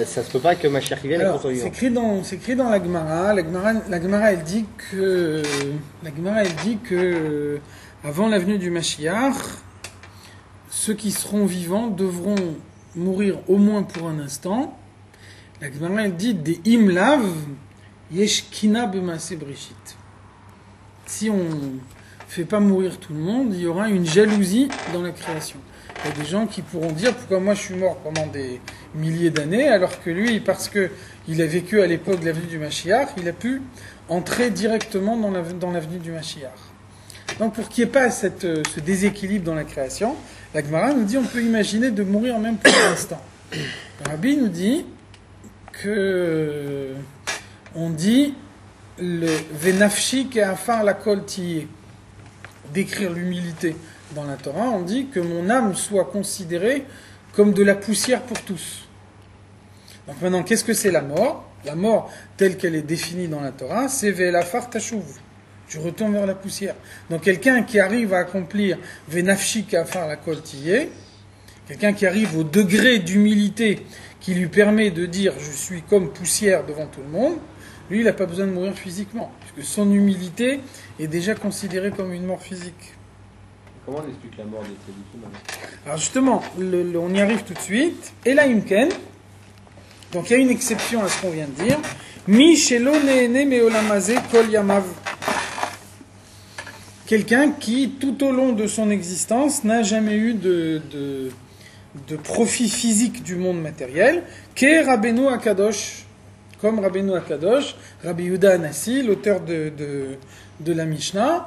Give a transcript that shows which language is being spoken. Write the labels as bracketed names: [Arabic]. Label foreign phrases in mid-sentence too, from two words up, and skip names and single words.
[French] Ça se peut pas que Mashiach vienne et qu'on soit vivant. C'est écrit dans la Gemara. La Gemara, elle dit que avant la venue du Mashiach, ceux qui seront vivants devront mourir au moins pour un instant. La Gemara, elle dit des [Hebrew] אם לאו יש קנאה במעשה בראשית. [French] Si on fait pas mourir tout le monde, il y aura une jalousie dans la création. Il y a des gens qui pourront dire pourquoi moi je suis mort pendant des milliers d'années, alors que lui, parce qu'il a vécu à l'époque de la venue du Mashiach, il a pu entrer directement dans la venue du Mashiach. Donc pour qu'il n'y ait pas ce déséquilibre dans la création, la Gemara nous dit on peut imaginer de mourir même pour un instant. Le Rabbi nous dit que on dit le [Hebrew] ונפשי כעפר לכל תהיה, [French] décrire l'humilité dans la Torah, on dit que mon âme soit considérée comme de la poussière pour tous. Donc maintenant, qu'est-ce que c'est la mort? La mort, telle qu'elle est définie dans la Torah, c'est [Hebrew] ואל עפר תשוב. [French] Je retourne vers la poussière. Donc quelqu'un qui arrive à accomplir [Hebrew] ונפשי כעפר לכל תהיה, [French] quelqu'un qui arrive au degré d'humilité qui lui permet de dire je suis comme poussière devant tout le monde, lui il n'a pas besoin de mourir physiquement, puisque son humilité est déjà considérée comme une mort physique. Comment on explique la mort des tzadikim? Alors justement, on y arrive tout de suite. Et là, Imken, Donc il y a une exception à ce qu'on vient de dire. [Hebrew] מי שלא נהנה מעולם הזה כל ימיו. [French] Quelqu'un qui, tout au long de son existence, n'a jamais eu de profit physique du monde matériel, qu'est Rabbeinu Akadosh, comme Rabbeinu Akadosh, Rabbi Yehuda Anassi, l'auteur de la Mishnah.